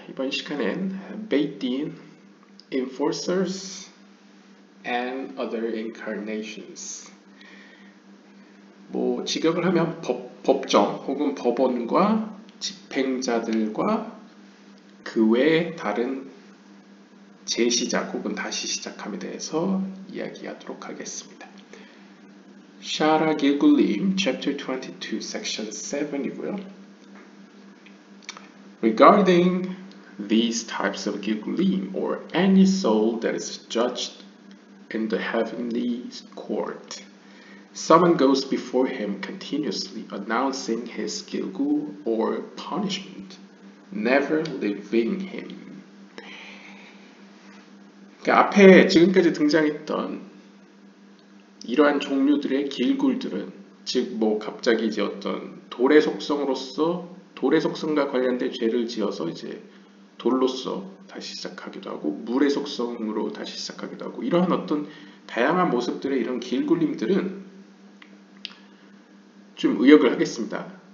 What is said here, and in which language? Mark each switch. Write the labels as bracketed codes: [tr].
[ko] 이번 시간엔 [en] Beit-Din, Enforcers and Other Incarnations. [ko] 직역을 하면 법정 혹은 법원과 집행자들과 그 외의 다른 재시작 혹은 다시 시작함에 대해서 이야기하도록 하겠습니다. 샤라 길굴림, [en] Chapter 22, Section 7 [ko] 이고요. [en] Regarding these types of Gilgulim, or any soul that is judged in the heavenly court, someone goes before him continuously announcing his Gilgul or punishment, never leaving him. [ko] 그러니까 앞에 지금까지 등장했던 이러한 종류들의 길굴들은, 즉 갑자기 이제 어떤 돌의 속성으로서 돌의 속성과 관련된 죄를 지어서 이제 돌로서 다시 시작하기도 하고 물의 속성으로 다시 시작하기도 하고, 이러한 어떤 다양한 모습들의 이런 길굴림들은 좀 의역을 하겠습니다.